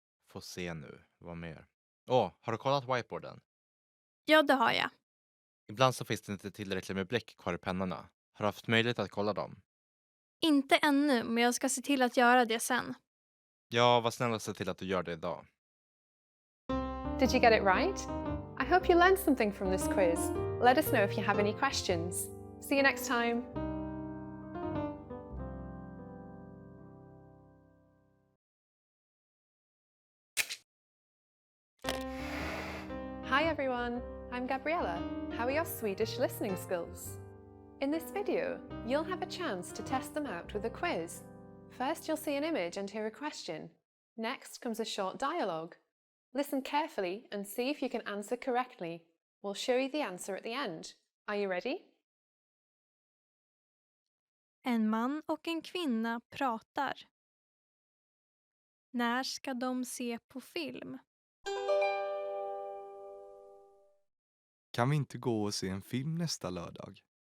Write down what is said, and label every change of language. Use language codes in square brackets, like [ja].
[sv] Får se nu, vad mer? Har du kollat whiteboarden? Ja, det har jag. Ibland så finns det inte tillräckligt med bläck kvar i pennorna. Har du haft möjlighet att kolla dem? Inte ännu, men jag ska se till att göra det sen. Ja, var snäll och se till att du gör det idag. [en] Did you get it right? I hope you learned something from this quiz. Let us know if you have any questions. See you next time. Hi everyone, I'm Gabriella. How are your Swedish listening skills? In this video, you'll have a chance to test them out with a quiz. First, you'll see an image and hear a question. Next comes a short dialogue. Listen carefully and see if you can answer correctly. We'll show you the answer at the end. Are you ready? [sv] En man och en kvinna pratar. När ska de se på film? Kan vi inte gå och se en film nästa lördag?